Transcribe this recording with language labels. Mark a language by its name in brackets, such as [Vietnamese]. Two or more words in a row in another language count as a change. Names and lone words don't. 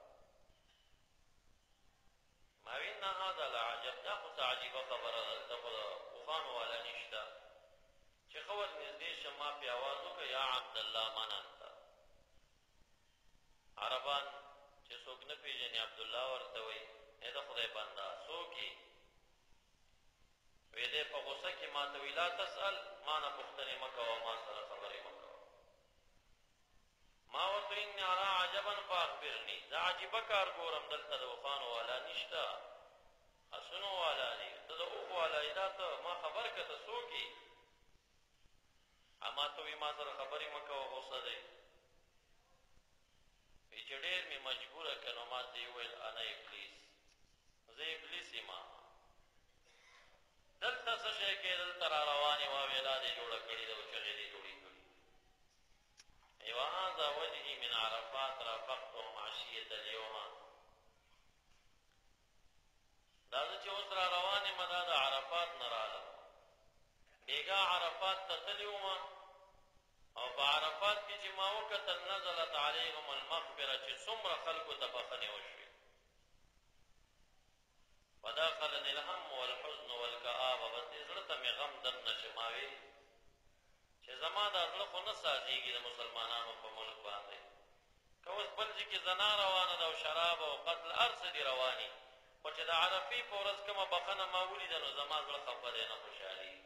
[Pashto] ما وی نه [Arabic] هذا لعجب، [Pashto] دا خو څه عجیبه خبره ده، دلته خو د اوښانو والا نشته. چې ښه ور نږدې شم، ما پې اواز وکړه، [Arabic] یا عبدالله من انت. [Pashto] عربان چې څوک نه پېژني عبدالله ورته وایي، ای د خدای بنده څوک یې؟ وی دی په غوسه کې ما ته وی [Arabic] لا تسأل، [Pashto] ما نه پوښتنې مه کوه، ما سره خبرې مه کوه. ما ورته [Arabic] اني ارى عجبا فاخبرني، [Pashto] زه عجیبه کار ګورم، دلته د اوښانو والا نشته، اسونو والا دي، ته د اوښو والا یې، دا ته ما خبر که ته څوک یې؟ ما ته وی ما سره خبرې مه کوه، غوسه دی. وی چې ډېر مې مجبوره که نو ما ته یې وویل [Arabic] انا ابلیس، [Pashto] زه ابلیس یم. دلته څه شی کې دلته را روانې وه، ویلا دې جوړه کړې ده او چغې دې جوړې کړي. [Arabic] وهذا وجهي من عرفات رافقتهم عشية اليوم، [Pashto] دا زه چې اوس را روان یم دا د عرفات نه رالم. بېګا عرفات ته تللي وم او په عرفات کې چې ما وکتل، [Arabic] نزلت علیهم المغفره، [Pashto] چې څومره خلکو ته بخښنې وشوې. [Arabic] ودخلني الهم والحزن والکآبه، [Pashto] بس دې زړه ته مې غم دننه چې ما ویل چې زما دا زړه خو نه سازېږي د مسلمانانو په ملک باندې. که اوس بل ځای کې زنا روانه ده او شراب او قتل هر څه دي رواني، خو چې د عرفې په ورځ کومه بخښنه ما ولیده نو زما زړه خفه دی، نه خوشحالېږي.